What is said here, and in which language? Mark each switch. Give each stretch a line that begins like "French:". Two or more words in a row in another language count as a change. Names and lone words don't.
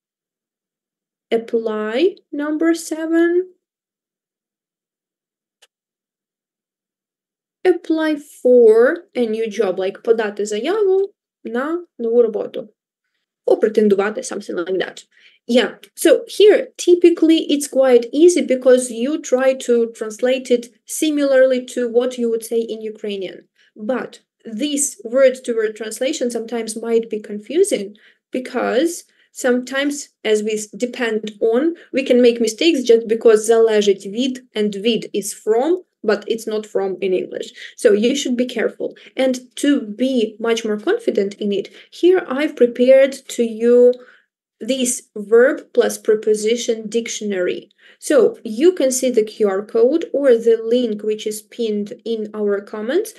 English: Apply. Number seven. Apply for a new job.
Ukrainian: Like подати заяву на нову роботу. Or претендувати,
English: something like that. Yeah, so here, typically, it's quite easy because you try to translate it similarly to what you would say in Ukrainian. But this word-to-word translation sometimes might be confusing because sometimes, as we depend on, we can make mistakes just because
Ukrainian: залежить від
English: and від is from, but it's not from in English. So you should be careful. And to be much more confident in it, here I've prepared to you this verb plus preposition dictionary. So you can see the QR code or the link which is pinned in our comments.